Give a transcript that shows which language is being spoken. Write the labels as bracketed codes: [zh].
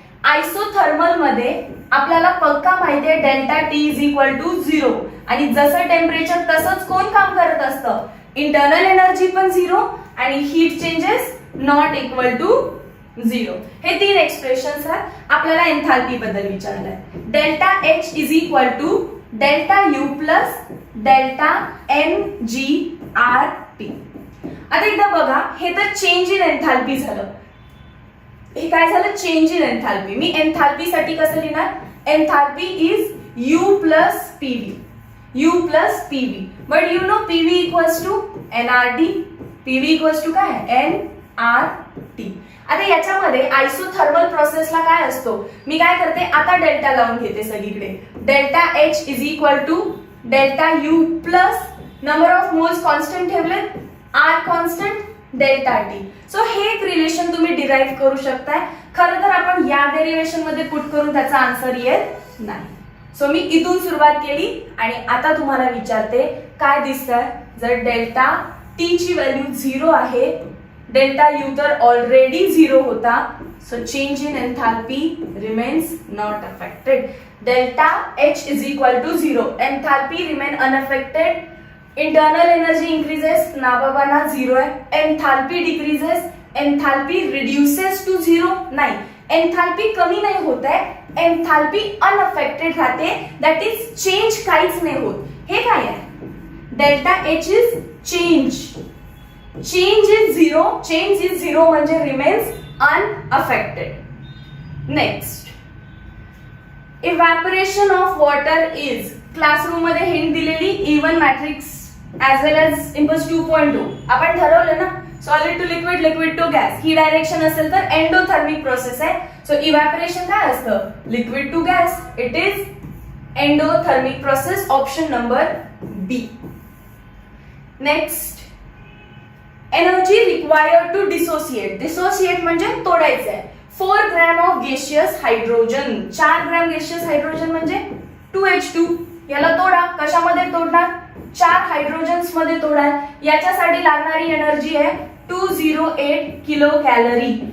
[mr] Isothermal मध्ये आपल्याला पक्का माहितीये [en] delta T is equal to 0 [mr] आणि जसं टेम्परेचर तसंच कोण काम करत असतं, इंटरनल एनर्जी पण 0 आणि heat changes not equal to 0. हे 3 एक्सप्रेशन्स आहेत. आपल्याला एन्थाल्पी बद्दल विचारलंय. [en] Delta H is equal to delta U plus delta M G R T. [mr] आता एकदा बघा, हे तर चेंज इन एन्थाल्पी झालं. हे काय झालं? Change in enthalpy. मी enthalpy साठी कसं लिहिणार? [en] Enthalpy is U plus PV. U plus PV. But you know PV equals to NRT. PV equals to [mr] काय? [en] NRT. [mr] आता याच्यामध्ये आयसोथर्मल प्रोसेसला काय असतो? मी काय करते, आता डेल्टा लावून घेते सगळीकडे. Delta H is equal to delta U plus number of moles constant ठेवले, R constant, delta T. So हे एक रिलेशन तुम्ही डिराईव्ह करू शकताय. खरं तर आपण या डेरिव्हेशन मध्ये पुट करून त्याचा आन्सर येत नाही. सो मी इथून सुरुवात केली आणि आता तुम्हाला विचारते काय दिसतंय? जर डेल्टा टी ची व्हॅल्यू 0 आहे, डेल्टा यू तर ऑलरेडी 0 होता, [en] So change in enthalpy remains not affected. Delta H is equal to 0, enthalpy remain unaffected. [mr] Internal energy increases, ना बाबा ना 0 आहे. Enthalpy decreases, enthalpy reduces to 0, नाही. एन्थाल्पी कमी नाही होत आहे, एन्थाल्पी अनअफेक्टेड राहते. दॅट इज चेंज काहीच नाही होत. हे काय आहे? Delta H is change. [en] Change is 0, change is 0 म्हणजे remains unaffected. Next, evaporation of water is. [mr] Classroom मध्ये हिंट दिलेली इवन मॅट्रिक्स ऍज वेल एज इम्पल्स 2.2. आपण ठरवलं ना, solid to liquid, liquid to gas. He direction असेल तर एंडोथर्मिक प्रोसेस आहे. So evaporation काय असतं? [en] Liquid to gas. It is endothermic process. Option number B. Next, energy required to dissociate. [mr] Dissociate म्हणजे तोडायचं. [en] 4 gram of gaseous hydrogen. [mr] 4 gram gaseous hydrogen म्हणजे 2H2. याला तोडा. कशामध्ये तोडणार? 4 हायड्रोजन्स मध्ये तोडा. याच्यासाठी लागणारी एनर्जी आहे 208 किलो कॅलरी.